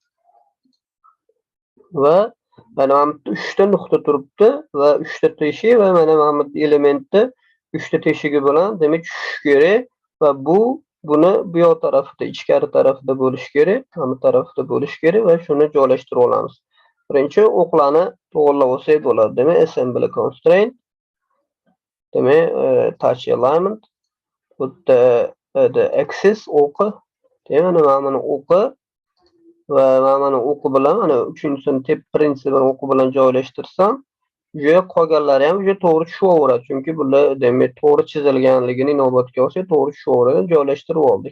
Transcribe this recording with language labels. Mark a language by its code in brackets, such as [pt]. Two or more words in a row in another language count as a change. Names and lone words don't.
[uz] Va mana 3 ta nuqta turibdi va 3 ta teshik va mana bu elementni 3 ta teshigi bilan demak tushish kerak va buni bu yoq tarafida, ichkari tarafida bo'lish kerak, hamma tarafida bo'lish kerak va shuni joylashtirib olamiz. Birinchi o'qlarni to'g'irlab olsak bo'ladi. Demak, [en] assembly constraint, [uz] demak [en] touch alignment, [uz] bu [en] the axis [uz] o'qi, demak mana o'qi va mana o'qi bilan mana 3-sini tep prinsipini o'qi bilan joylashtirsam, juda qolganlari ham juda to'g'ri tushaveradi. Chunki bular demak to'g'ri chizilganligini inobatga olsak, to'g'ri tushaveradi, joylashtirib oldik.